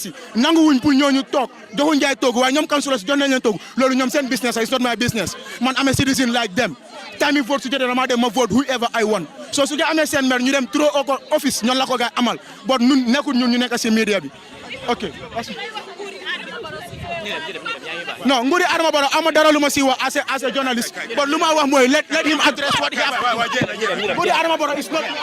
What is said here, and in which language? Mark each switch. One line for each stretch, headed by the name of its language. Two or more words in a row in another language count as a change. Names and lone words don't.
Wolof: yi nanguwuñ pour ñooñu toog joxuñ jaay toog waaye ñoom councillors jox nañ leen toog loolu ñoom seen business
English: it's not my business
Wolof: man
English: am a citizen like them
Wolof: time yi vote su jotee dama dem ma vote
English: whoever I want
Wolof: so su amee seen maire ñu dem
English: through office
Wolof: ñoon la ko gars amal but ñun nekkul ñun ñu nekk si media bi ok non nguuri Adama Barrow ama dara lu ma si wax
English: as a journalist
Wolof: but lu ma wax mooy
English: let him address what he has
Wolof: nguuri Adama Barrow
English: is not